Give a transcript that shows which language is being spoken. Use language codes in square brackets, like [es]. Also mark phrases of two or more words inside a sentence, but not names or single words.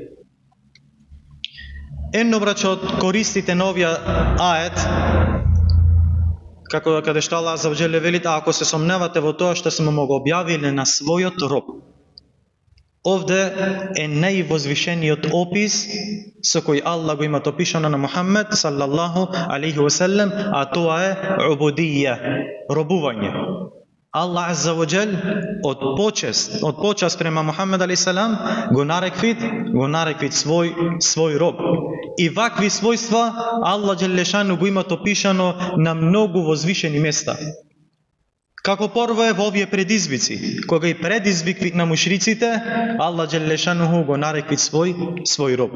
[mk] Едно брачо од користите на овие ајат, како каде што Аллах [ar] عز وجل [mk] вели, ако се сомневате во тоа што сме му го објавиле на својот роб. Овде е највозвишениот опис со кој Аллах го имат опишано на Мухаммед [ar] صلى الله عليه وسلم, [mk] а тоа е убудија, робување. Аллах [ar] عز وجل [mk] од почест према Мухаммед [ar] عليه السلام [mk] го нареквит свој роб. И вакви својства Аллах Джелешану го имат опишано на многу возвишени места. Како прво е во овие предизвици, кога и предизвиквит на мушриците, Аллах Джелешану го нареквит свој роб.